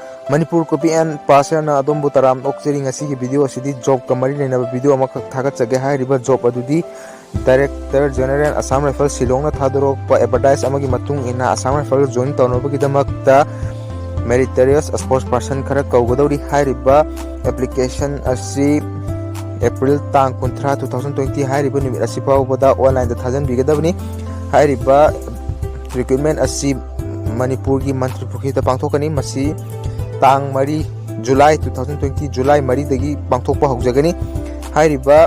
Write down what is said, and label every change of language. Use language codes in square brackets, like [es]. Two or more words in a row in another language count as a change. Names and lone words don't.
[mni] Manipur Copy and Passer na adom butaram okchering asigi video asidi job kamari lena video amakak thagat chage hai riba job adudi Director General Assam Rifles Shillong na thadorok pa advertise amagi matung ina Assam Rifles join tawnoba gidamakta [en] meritorious sports person [mni] khara kawgadori hai riba application asi April tang kuntra 2020 hai riba nimit asi pawbada online da thajan bigadabni hai riba recruitment asi Manipur gi Mantri Pukhi ta pangthokani masi tang mari July 2020 July mari dagi pangthokpa hogjagani hai riba